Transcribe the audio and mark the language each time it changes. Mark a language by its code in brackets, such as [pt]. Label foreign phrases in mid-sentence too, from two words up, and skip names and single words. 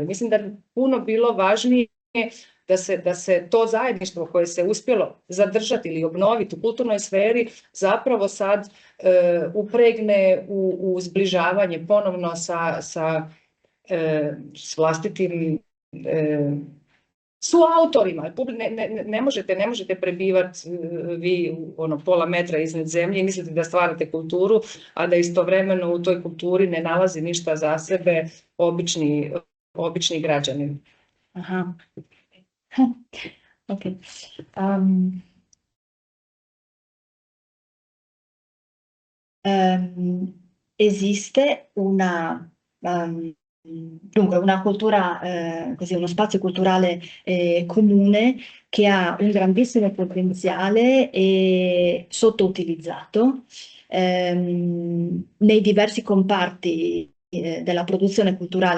[hr] Mislim da je puno bilo važnije da se to zajedništvo koje se uspjelo zadržati ili obnoviti u kulturnoj sferi zapravo sad upregne u zbližavanje ponovno s vlastitim suautorima. Ne možete prebivati vi pola metra iznad zemlje i mislite da stvarate kulturu, a da istovremeno u toj kulturi ne nalazi ništa za sebe obični građanin. Aha. Ok. [it] Esiste dunque una cultura, così, uno spazio culturale comune che ha un grandissimo potenziale e sottoutilizzato nei diversi comparti della produzione culturale.